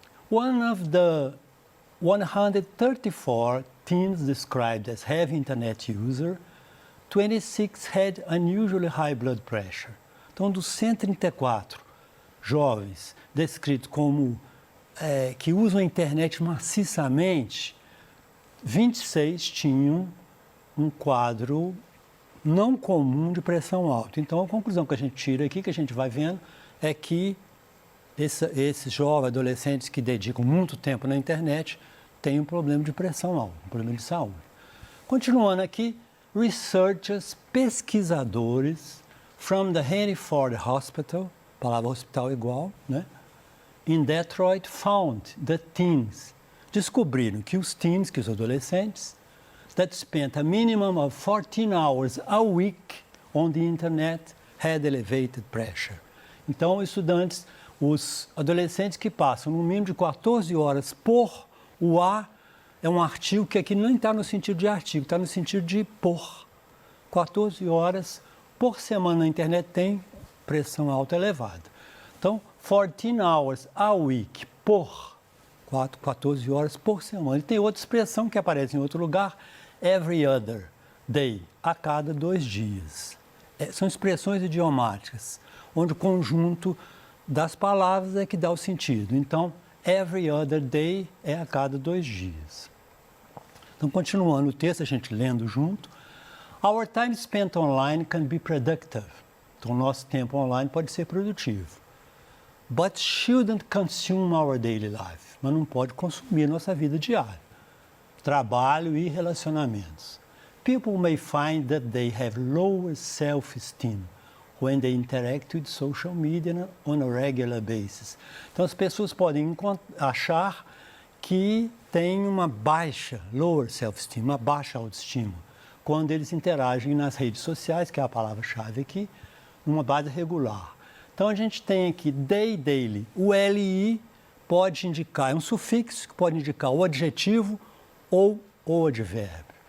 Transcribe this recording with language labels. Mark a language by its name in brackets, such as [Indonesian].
[English] One of the 134 teens described as heavy internet user, 26 had unusually high blood pressure. [Portuguese] Então, dos 134 jovens descritos como que usam a internet maciçamente, 26 tinham um quadro não comum de pressão alta. Então, a conclusão que a gente tira aqui, que a gente vai vendo, é que esses jovens, adolescentes que dedicam muito tempo na internet, têm um problema de pressão alta, um problema de saúde. Continuando aqui, researchers, pesquisadores, [English] from the Henry Ford Hospital, [Portuguese] palavra hospital igual, né? [English] In Detroit, found that teens, [Portuguese] descobriram que os teens, que os adolescentes, [English] that spent a minimum of 14 hours a week on the internet had elevated pressure. [Portuguese] Então, estudantes, os adolescentes que passam no mínimo de 14 horas por, o A é um artigo que aqui não está no sentido de artigo, está no sentido de por. 14 horas por semana na internet tem pressão alta elevada. Então, [English] 14 hours a week [Portuguese] por 14 horas por semana. E tem outra expressão que aparece em outro lugar, [English] every other day, [Portuguese] a cada 2 dias. São expressões idiomáticas, onde o conjunto das palavras é que dá o sentido. Então, [English] every other day [Portuguese] é a cada 2 dias. Então, continuando o texto, a gente lendo junto. [English] Our time spent online can be productive. [Portuguese] Então, nosso tempo online pode ser produtivo. [English] But shouldn't consume our daily life. [Portuguese] Mas não pode consumir nossa vida diária. Trabalho e relacionamentos. [English] People may find that they have lower self-esteem when they interact with social media on a regular basis. [Portuguese] Então, as pessoas podem achar que têm uma baixa, [English] lower self-esteem, [Portuguese] uma baixa autoestima, quando eles interagem nas redes sociais, que é a palavra-chave aqui, numa base regular. Então, a gente tem aqui daily. O LI pode indicar, é um sufixo que pode indicar o adjetivo ou o advérbio.